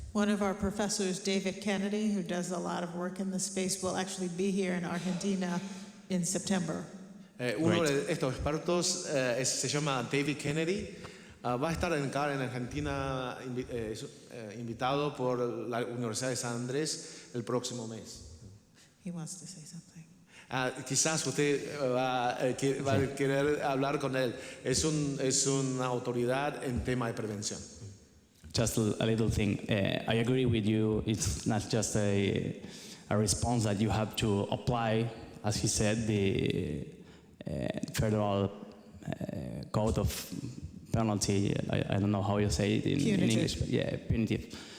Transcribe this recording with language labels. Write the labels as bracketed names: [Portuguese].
[English] One of our professors, David Kennedy, who does a lot of work in this space, will actually be here in Argentina in September. [Spanish] Uno de estos expertos se llama David Kennedy. Va a estar en Argentina invitado por la Universidad de San Andrés el próximo mes. [English] He wants to say something. [Spanish] Quizás usted va a querer hablar con él. Es una autoridad en tema de prevención. [English] Just a little thing. I agree with you. It's not just a response that you have to apply, as he said, the federal code of penalty. I don't know how you say it in English. But yeah, punitive.